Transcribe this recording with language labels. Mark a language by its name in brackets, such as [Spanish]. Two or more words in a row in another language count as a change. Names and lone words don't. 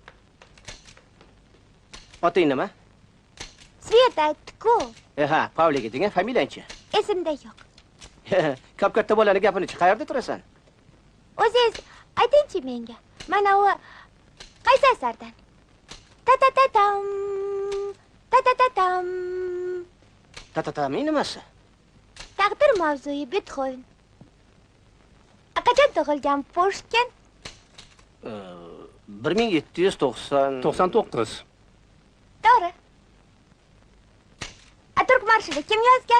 [Uzbek] Oting nima? Sveta aytdi-ku. Ha, Pavlik eding, familiyangchi? Esimda yo'q. Katta bolani gapini-chi, qayerda turasan? O'zingiz aytingchi menga. Mana u qaysi asardan? Ta-ta-ta-tam. Ta-ta-ta-tam. Ta-ta-tam nimasi? Taqdir mavzui Beethoven. Qachon tug'ilgan Pushkin? 1799. To'g'ri. Turk marshini kim yozgan?